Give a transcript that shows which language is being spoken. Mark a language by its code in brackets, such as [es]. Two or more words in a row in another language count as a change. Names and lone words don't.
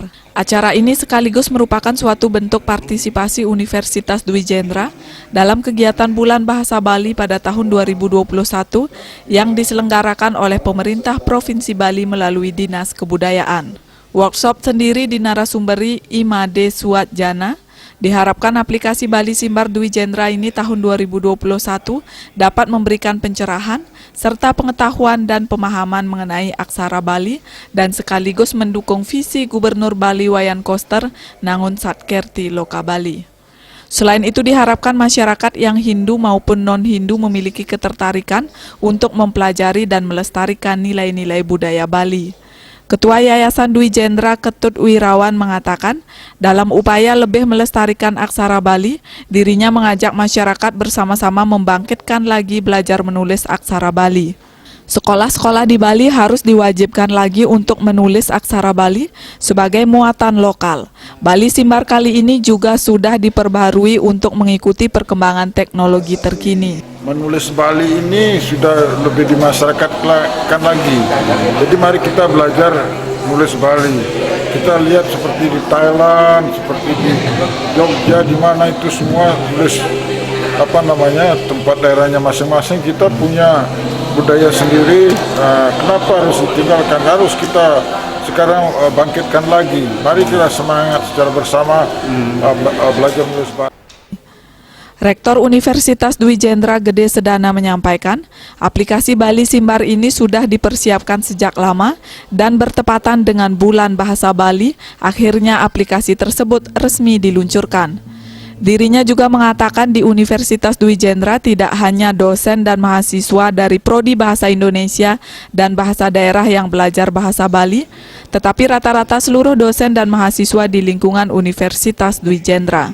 [id] Acara ini sekaligus merupakan suatu bentuk partisipasi Universitas Dwi Jendra dalam kegiatan Bulan Bahasa Bali pada tahun 2021 yang diselenggarakan oleh pemerintah Provinsi Bali melalui Dinas Kebudayaan. Workshop sendiri dinarasumberi Imade Suatjana. Diharapkan aplikasi Bali Simbar Dwi Jendra ini tahun 2021 dapat memberikan pencerahan serta pengetahuan dan pemahaman mengenai aksara Bali dan sekaligus mendukung visi Gubernur Bali Wayan Koster Nangun Satkerti Loka Bali. Selain itu diharapkan masyarakat yang Hindu maupun non-Hindu memiliki ketertarikan untuk mempelajari dan melestarikan nilai-nilai budaya Bali. Ketua Yayasan Dwi Jendra Ketut Wirawan mengatakan, dalam upaya lebih melestarikan aksara Bali, dirinya mengajak masyarakat bersama-sama membangkitkan lagi belajar menulis aksara Bali. Sekolah-sekolah di Bali harus diwajibkan lagi untuk menulis aksara Bali sebagai muatan lokal. Bali Simbar kali ini juga sudah diperbaharui untuk mengikuti perkembangan teknologi terkini. Menulis Bali ini sudah lebih dimasyarakatkan lagi. Jadi mari kita belajar menulis Bali. Kita lihat seperti di Thailand, seperti di Jogja, di mana itu semua tulis tempat daerahnya masing-masing. Kita punya budaya sendiri. Kenapa harus ditinggalkan? Harus kita sekarang bangkitkan lagi. Mari kita semangat secara bersama belajar menulis Bali. Rektor Universitas Dwi Jendra Gede Sedana menyampaikan, aplikasi Bali Simbar ini sudah dipersiapkan sejak lama dan bertepatan dengan Bulan Bahasa Bali, akhirnya aplikasi tersebut resmi diluncurkan. Dirinya juga mengatakan di Universitas Dwi Jendra tidak hanya dosen dan mahasiswa dari Prodi Bahasa Indonesia dan Bahasa Daerah yang belajar bahasa Bali, tetapi rata-rata seluruh dosen dan mahasiswa di lingkungan Universitas Dwi Jendra.